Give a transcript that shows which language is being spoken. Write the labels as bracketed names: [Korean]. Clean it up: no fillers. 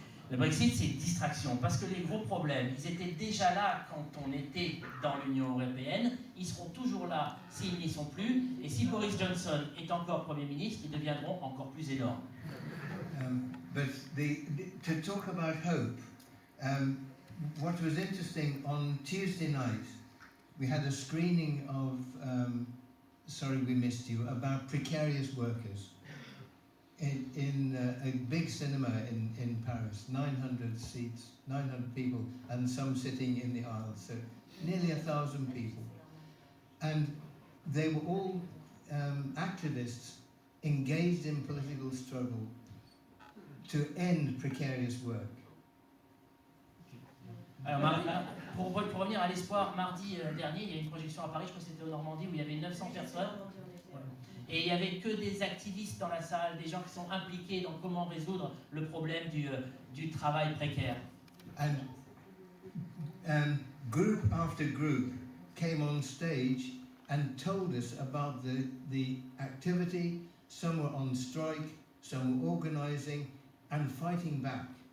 [French] Le Brexit, c'est une distraction, parce que les gros problèmes, ils étaient déjà là quand on était dans l'Union européenne, ils seront toujours là s'ils n'y sont plus, et si Boris Johnson est encore Premier ministre, ils deviendront encore plus énormes. [English] But to talk about hope, what was interesting, on Tuesday night, we had a screening of, sorry we missed you, about precarious workers in a big cinema in Paris, 900 seats, 900 people, and some sitting in the aisles, so nearly 1,000 people. And they were all activists engaged in political struggle to end precarious work. [French] Alors, pour revenir à l'espoir, mardi dernier, il y a une projection à Paris, je crois que c'était en Normandie, où il y avait 900 personnes. Et il n'y avait que des activistes dans la salle, des gens qui sont impliqués dans comment résoudre le problème du travail précaire. [English] And group after group came on stage and told us about the activity. Some were on strike, some were organising and fighting back.